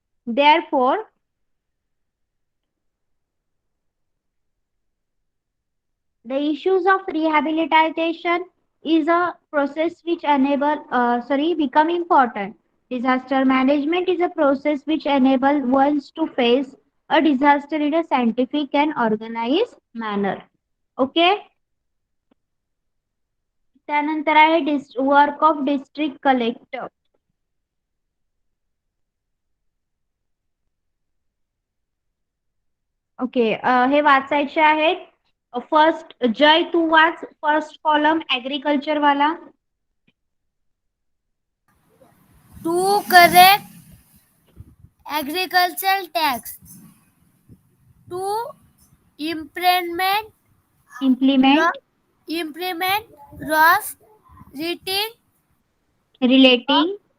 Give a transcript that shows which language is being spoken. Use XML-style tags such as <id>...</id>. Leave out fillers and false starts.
<en>Therefore, the issues of rehabilitation is a process which become important. Disaster management is a process which enable ones to face a disaster in a scientific and organized manner. Okay.</en> <mr>त्यानंतर आहे</mr> <en>Work of district collector.</en> <mr>Okay, हे वाचायचे आहेत. First जय, तू वाच first column agriculture वाला.</mr> <en>To correct agricultural tax. To implement implement implement laws relating relating</en>